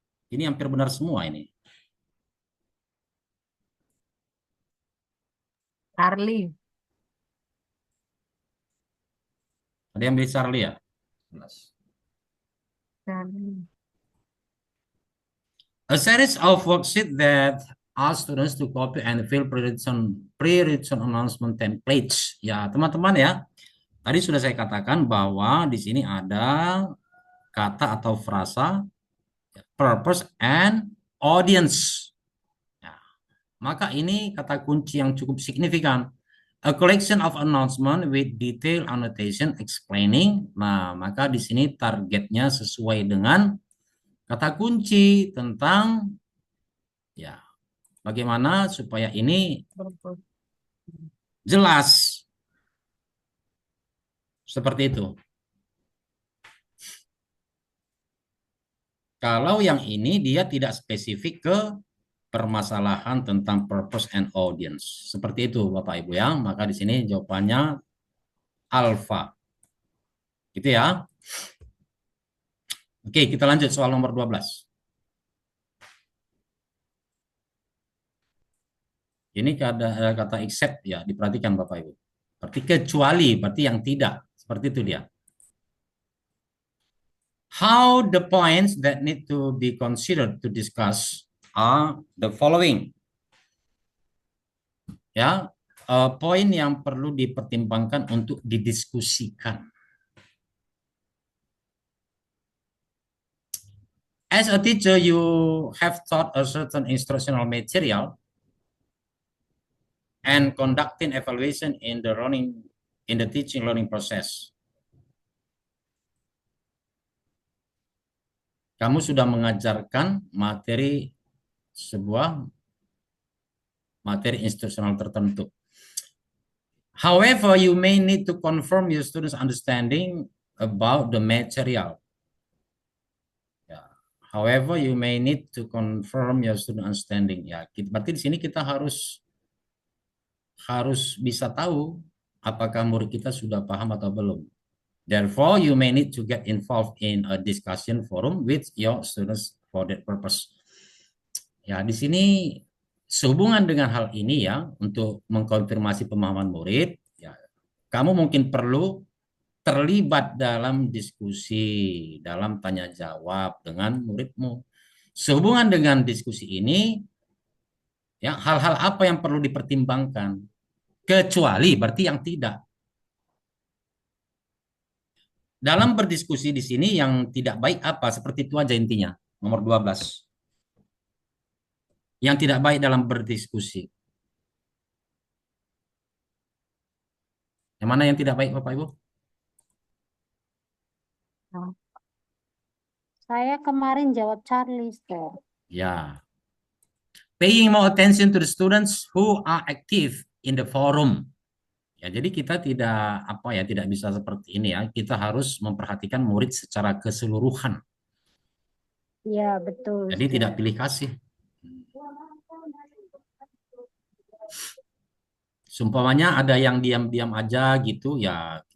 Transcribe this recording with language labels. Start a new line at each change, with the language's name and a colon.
Indonesian: Ini hampir benar semua ini. Charlie. Ada yang beli Charlie ya? Charlie.
English: A series of worksheets that ask students to copy and fill pre-written announcement templates.
Indonesian: Ya, teman-teman ya. Tadi sudah saya katakan bahwa di sini ada kata atau frasa
English: purpose and audience.
Indonesian: Ya, maka ini kata kunci yang cukup signifikan.
English: A collection of announcement with detailed annotation explaining.
Indonesian: Nah, maka di sini targetnya sesuai dengan kata kunci tentang ya bagaimana supaya ini jelas. Seperti itu. Kalau yang ini dia tidak spesifik ke permasalahan tentang
English: purpose and audience.
Indonesian: Seperti itu Bapak Ibu ya. Maka di sini jawabannya alfa. Gitu ya. Oke, kita lanjut soal nomor 12. Ini ada kata except ya, diperhatikan Bapak Ibu. Berarti kecuali, berarti yang tidak. Seperti itu dia.
English: How the points that need to be considered to discuss are the following.
Indonesian: Ya, poin yang perlu dipertimbangkan untuk didiskusikan.
English: As a teacher, you have taught a certain instructional material and conducting evaluation in the teaching learning process.
Indonesian: Kamu sudah mengajarkan sebuah materi instruksional tertentu.
English: However, you may need to confirm your students' understanding about the material. However, you may need to confirm your student understanding.
Indonesian: Ya, berarti di sini kita harus bisa tahu apakah murid kita sudah paham atau belum.
English: Therefore, you may need to get involved in a discussion forum with your students for that purpose.
Indonesian: Ya, di sini sehubungan dengan hal ini ya, untuk mengkonfirmasi pemahaman murid, ya, kamu mungkin perlu terlibat dalam diskusi, dalam tanya jawab dengan muridmu. Sehubungan dengan diskusi ini, ya, hal-hal apa yang perlu dipertimbangkan? Kecuali berarti yang tidak. Dalam berdiskusi di sini yang tidak baik apa? Seperti itu aja intinya. Nomor 12. Yang tidak baik dalam berdiskusi. Yang mana yang tidak baik, Bapak Ibu? Saya kemarin jawab Charlie, Sir. Ya.
English: Paying more attention to the students who are active in the forum.
Indonesian: Ya, jadi kita tidak bisa seperti ini ya. Kita harus memperhatikan murid secara keseluruhan. Iya, betul. Jadi tidak pilih kasih. Sumpamanya ada yang diam-diam aja gitu ya.